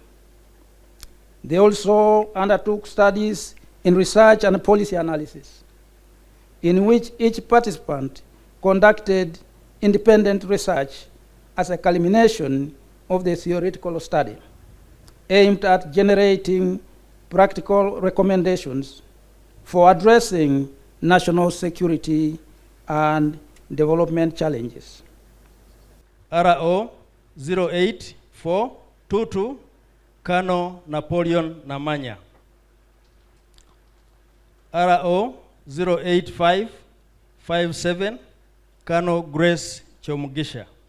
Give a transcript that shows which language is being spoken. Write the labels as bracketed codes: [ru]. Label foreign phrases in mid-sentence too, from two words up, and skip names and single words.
[en] They also undertook studies in research and policy analysis, in which each participant conducted independent research as a culmination of the theoretical study, aimed at generating practical recommendations for addressing national security and development challenges. RO 08422, Colonel Napoleon Namanya. RO 08557, Colonel Grace Chomugisha.